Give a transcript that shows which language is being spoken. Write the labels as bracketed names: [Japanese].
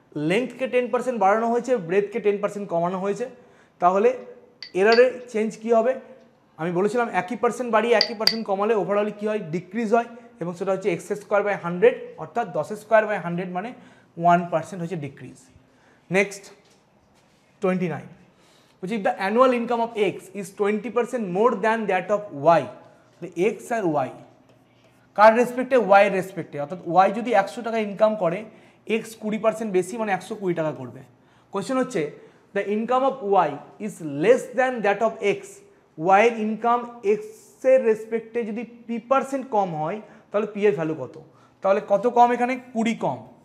[Bangla] লেংথকে 10% বাড়ানো হয়েছে, ব্রেথকে 10% কমানো হয়েছে, তাহলে এরারের চেঞ্জ কি হবে? আমি বলেছিলাম একই পার্সেন্ট বাড়িয়ে একই পার্সেন্ট কমালে ওভারঅল কি হয়? ডিক্রিজ হয়, এবং সেটা হচ্ছে x স্কোয়ার বাই 100, অর্থাৎ 10 স্কোয়ার বাই 100 মানে 1% হচ্ছে decrease. [English] next 29, which if the annual income of X is 20% more than that of Y, [Bangla] তাহলে X আর Y কার রেসপেক্টে? Y এর রেসপেক্টে, অর্থাৎ Y যদি 100 টাকা ইনকাম করে, X 20% বেশি মানে 120 টাকা করবে। কোয়েশ্চেন হচ্ছে [English] the income of Y is less than that of X, [Bangla] Y এর ইনকাম X এর রেসপেক্টে যদি P% কম হয়, তাহলে P এর ভ্যালু কত? তাহলে কত কম? এখানে 20 কম।